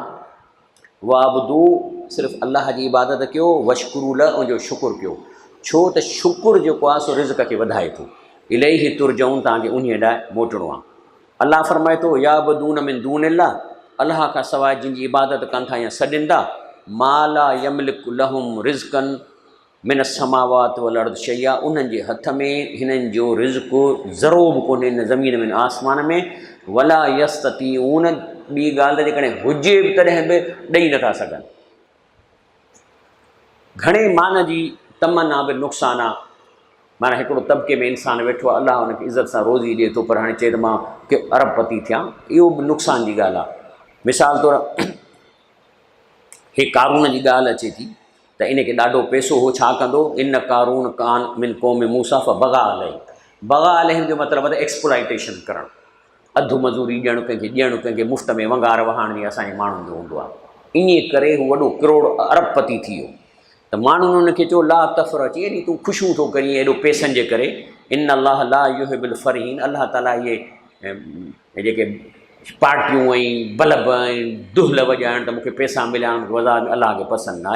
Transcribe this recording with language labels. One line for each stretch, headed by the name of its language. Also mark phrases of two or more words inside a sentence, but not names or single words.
Sindhi: वाबदू, सिर्फ़ु अलाह जी इबादत कयो,
Arabic: واشكروا له,
Sindhi: उनजो शुकुरु कयो। छो त शुकुरु जेको आहे सो रिज़्क़ खे वधाए थो।
Arabic: إليه ترجعون,
Sindhi: तव्हांखे उन ॾांहुं मोटिणो आहे। अलाह फरमाए थो
Arabic: يعبدون من دون الله,
Sindhi: अलाह खां सवाइ जिन जी इबादत कनि था या सॾनि था,
Arabic: ما لا يملك لهم رزقا من السماوات والأرض شيئا,
Sindhi: उन्हनि जे हथ में हिननि जो रिज़्क़ ज़रो बि कोन्हे न ज़मीन में न आसमान में।
Arabic: ولا يستطيعون,
Sindhi: ॿी ॻाल्हि त जेकॾहिं हुजे बि तॾहिं बि ॾेई नथा सघनि। घणे मान जी तमन्ना बि नुक़सानु आहे। माना हिकिड़ो तबिके में इंसानु वेठो आहे, अलाह हुनखे इज़त सां रोज़ी ॾिए थो, पर हाणे चए त मां के अरबपति थियां, इहो बि नुक़सान जी ॻाल्हि आहे। मिसाल तौरु हे कारून जी ॻाल्हि अचे थी त इनखे ॾाढो पैसो हो, छा कंदो,
Arabic: إن قارون كان من قوم موسى فبغى عليهم. بغى عليهم
Sindhi: जो मतिलबु आहे एक्सप्लॉइटेशन करणु, अधु मज़ूरी ॾियणु कंहिंखे मुफ़्त में वंगार वहाइण जी असांजे माण्हुनि जो हूंदो आहे। इन करे हू वॾो करोड़ अरबपति थी वियो। त माण्हुनि हुनखे चयो
Arabic: لا تفرح,
Sindhi: अची एॾी तूं ख़ुशियूं थो करीं एॾो पैसनि जे करे।
Arabic: إن الله لا يحب الفرحين,
Sindhi: अलाह ताला इहे जेके पार्टियूं ऐं बल्ब ऐं दुहल वॼाइण त मूंखे पैसा मिलिया मूंखे वज़ार में, अलाह खे पसंदि न आहे।